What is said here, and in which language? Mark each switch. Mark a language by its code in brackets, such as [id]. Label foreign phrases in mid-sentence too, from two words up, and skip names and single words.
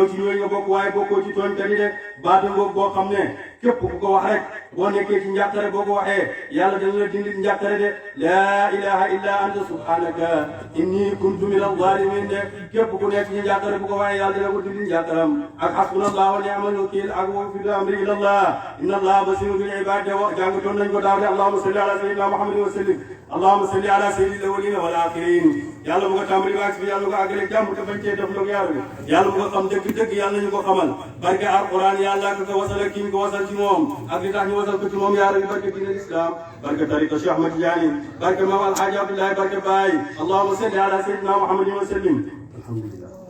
[wo] ci ñooy nga bokk waaye bokkoo ci tooñkat yi de baatu ngoog boo xam ne képp ku ko wax rek boo nekkee ci njàqare boo ko waxee yàlla dana la dindi njàqare de [ar] لا إله إلا أنت سبحانك إني كنت من الظالمين [wo] de képp ku nekk ci njàqare bu ko waxee yàlla dana ko dindi njàqaram ak [ar] حسبنا الله ونعم الوكيل [wo] ak [ar] وفي أمري إلى الله إن الله بصير بالعباد [wo] jàngatoon nañ ko daaw de [ar] اللهم صل على سيدنا محمد وسلم اللهم صل على سيد الأولين والآخرين [wo] yàlla mu nga tàmbali waag si yàlla mu ko àggale jàmm te bañ cee def ndoog yaaru bi yàlla mu nga xam dëgg-dëgg yàlla ñu ko xamal barke alquran yàlla ko wasal ak ki ñu ko wasal ci moom ak li tax ñu wasal ko ci moom yaaru bi barke diine l'islam barke tariqa Cheikh Ahmad Tidiane barke maam alhaaji Abdoulaye barke Baye [ar] اللهم صل على سيدنا محمد وسلم الحمد لله